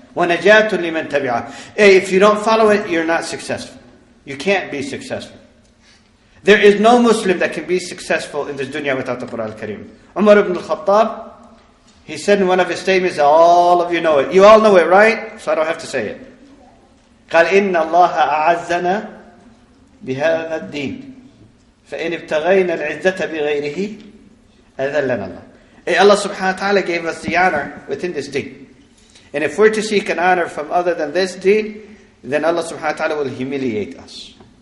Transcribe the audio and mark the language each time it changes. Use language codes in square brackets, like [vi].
[ar] وَنَجَاةٌ لِمَنْ تَبِعَهُ. [en] If you don't follow it, you're not successful. You can't be successful. There is no Muslim that can be successful in this dunya without the Qur'an al-Kareem. Umar ibn al-Khattab, he said in one of his statements, all of you know it. You all know it, right? So I don't have to say it. [ar] قال إن الله أعزنا بهذا الدين فإن ابتغينا العزة بغيره أذلنا الله. [en] Allah subhanahu wa ta'ala gave us the honor within this deen. And if we're to seek an honor from other than this deen, then Allah subhanahu wa ta'ala will humiliate us.